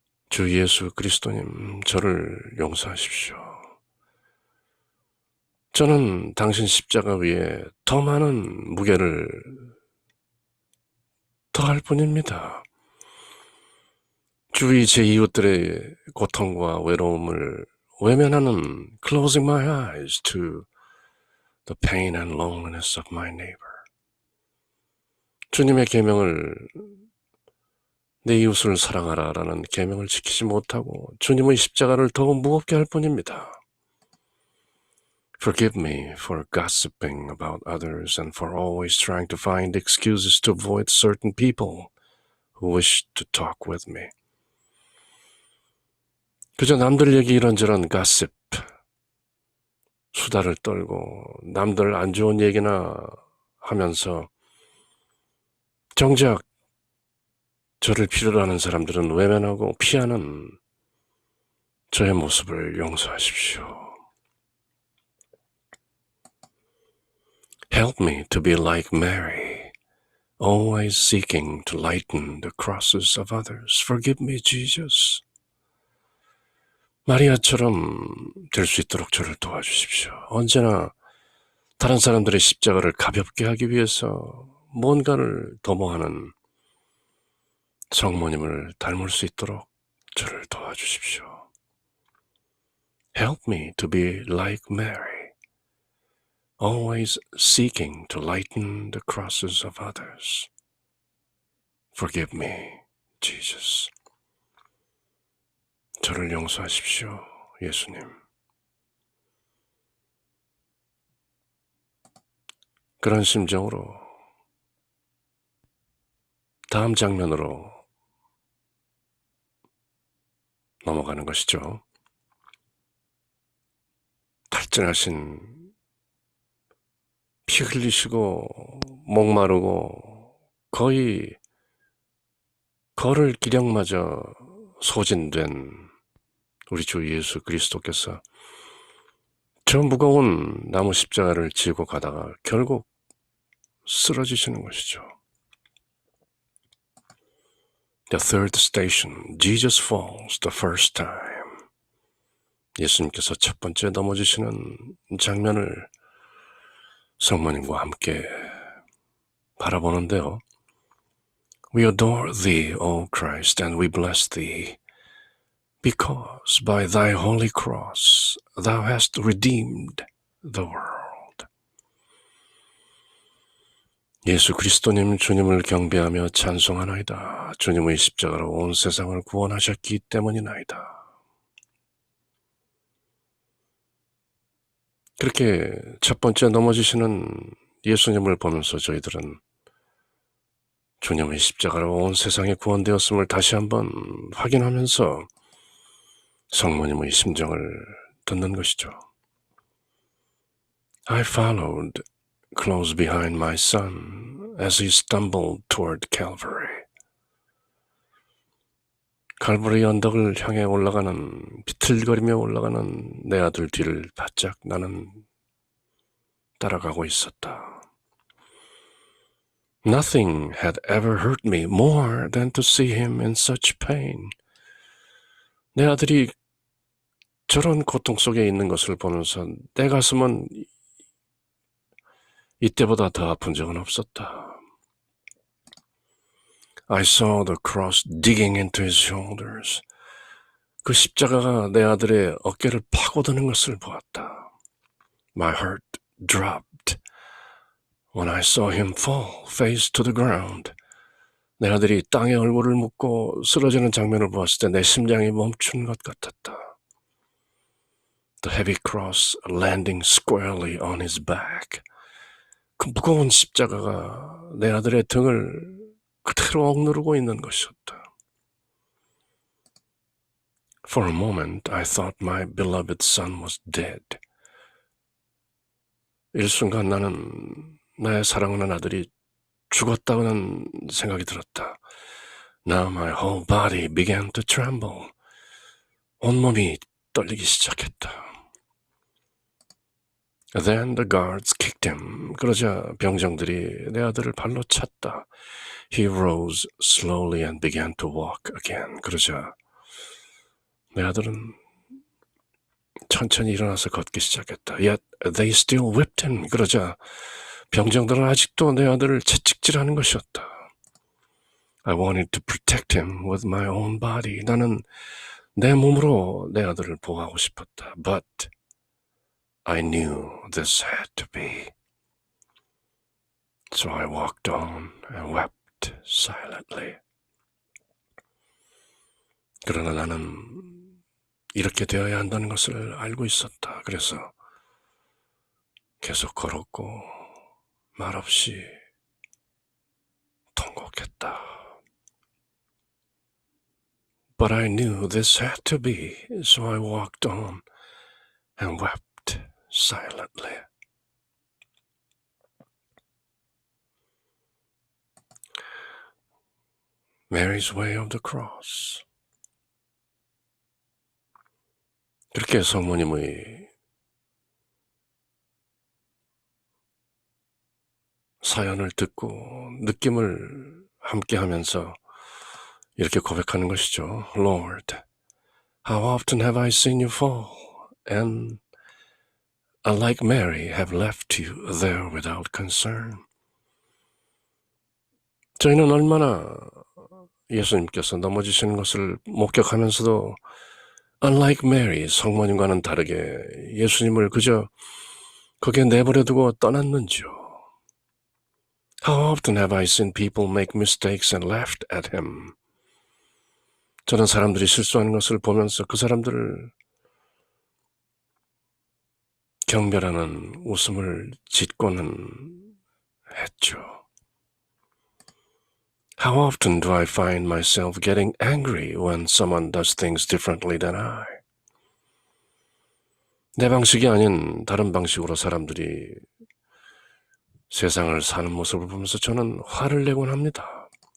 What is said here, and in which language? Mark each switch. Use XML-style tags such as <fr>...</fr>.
<ko>주 예수 그리스도님, 저를 용서하십시오. 저는 당신 십자가 위에 더 많은 무게를 더할 뿐입니다. 주위 제 이웃들의 고통과 외로움을 외면하는</ko> <en>closing my eyes to the pain and loneliness of my neighbor.</en> <ko>주님의 계명을 내 이웃을 사랑하라라는 계명을 지키지 못하고 주님의 십자가를 더 무겁게 할 뿐입니다.</ko> <en>Forgive me for gossiping about others and for always trying to find excuses to avoid certain people who wish to talk with me.</en> <ko>그저 남들 얘기 이런저런 가십, 수다를 떨고 남들 안 좋은 얘기나 하면서 정작 저를 필요로 하는 사람들은 외면하고 피하는 저의 모습을 용서하십시오.</ko> <en>Help me to be like Mary, always seeking to lighten the crosses of others. Forgive me, Jesus.</en> <ko>마리아처럼 될 수 있도록 저를 도와주십시오. 언제나 다른 사람들의 십자가를 가볍게 하기 위해서 뭔가를 도모하는 성모님을 닮을 수 있도록 저를 도와주십시오.</ko> <en>Help me to be like Mary, always seeking to lighten the crosses of others. Forgive me, Jesus.</en> <ko>저를 용서하십시오, 예수님. 그런 심정으로 다음 장면으로 넘어가는 것이죠. 탈진하신, 피 흘리시고 목마르고 거의 걸을 기력마저 소진된 우리 주 예수 그리스도께서 저 무거운 나무 십자가를 지고 가다가 결국 쓰러지시는 것이죠.</ko> <en>The third station, Jesus falls the first time.</en> <ko>예수님께서 첫 번째 넘어지시는 장면을 성모님과 함께 바라보는데요.</ko> <en>We adore thee, O Christ, and we bless thee, because by thy holy cross thou hast redeemed the world.</en> <ko>예수 그리스도님 주님을 경배하며 찬송하나이다. 주님의 십자가로 온 세상을 구원하셨기 때문이나이다. 그렇게 첫 번째 넘어지시는 예수님을 보면서 저희들은 주님의 십자가로 온 세상에 구원되었음을 다시 한번 확인하면서 성모님의 심정을 듣는 것이죠.</ko> <en>I followed close behind my son as he stumbled toward Calvary.</en> <ko>칼보리 언덕을 향해 올라가는, 비틀거리며 올라가는 내 아들 뒤를 바짝 나는 따라가고 있었다.</ko> <en>Nothing had ever hurt me more than to see him in such pain.</en> <ko>내 아들이 저런 고통 속에 있는 것을 보면서 내 가슴은 이때보다 더 아픈 적은 없었다.</ko> <en>I saw the cross digging into his shoulders.</en> <ko>그 십자가가 내 아들의 어깨를 파고드는 것을 보았다.</ko> <en>My heart dropped when I saw him fall face to the ground.</en> <ko>내 아들이 땅에 얼굴을 묻고 쓰러지는 장면을 보았을 때 내 심장이 멈춘 것 같았다.</ko> <en>The heavy cross landing squarely on his back.</en> <ko>그 무거운 십자가가 내 아들의 등을 그대로 억누르고 있는 것이었다.</ko> <en>For a moment, I thought my beloved son was dead.</en> <ko>일순간 나는 나의 사랑하는 아들이 죽었다는 생각이 들었다.</ko> <en>Now my whole body began to tremble.</en> <ko>온몸이 떨리기 시작했다.</ko> <en>Then the guards kicked him.</en> <ko>그러자 병정들이 내 아들을 발로 찼다.</ko> <en>He rose slowly and began to walk again.</en> <ko>그러자 내 아들은 천천히 일어나서 걷기 시작했다.</ko> <en>Yet they still whipped him.</en> <ko>그러자 병정들은 아직도 내 아들을 채찍질하는 것이었다.</ko> <en>I wanted to protect him with my own body.</en> <ko>나는 내 몸으로 내 아들을 보호하고 싶었다.</ko> <en>But I knew this had to be. So I walked on and wept silently.</en> <ko>그러나 나는 이렇게 되어야 한다는 것을 알고 있었다. 그래서 계속 걸었고 말없이 통곡했다.</ko> <en>But I knew this had to be, so I walked on and wept silently. Mary's way of the cross.</en> <ko>그렇게 성모님의 사연을 듣고 느낌을 함께 하면서 이렇게 고백하는 것이죠.</ko> <en>Lord, how often have I seen you fall, and like Mary have left you there without concern.</en> <ko>저희는 얼마나 예수님께서 넘어지시는 것을 목격하면서도</ko> <en>unlike Mary,</en> <ko>성모님과는 다르게 예수님을 그저 거기에 내버려 두고 떠났는지요.</ko> <en>How often have I seen people make mistakes and laughed at him.</en> <ko>저는 사람들이 실수하는 것을 보면서 그 사람들을 경멸하는 웃음을 짓고는 했죠.</ko> <en>How often do I find myself getting angry when someone does things differently than I?</en> <ko>내 방식이 아닌 다른 방식으로 사람들이 세상을 사는 모습을 보면서 저는 화를 내곤 합니다.</ko>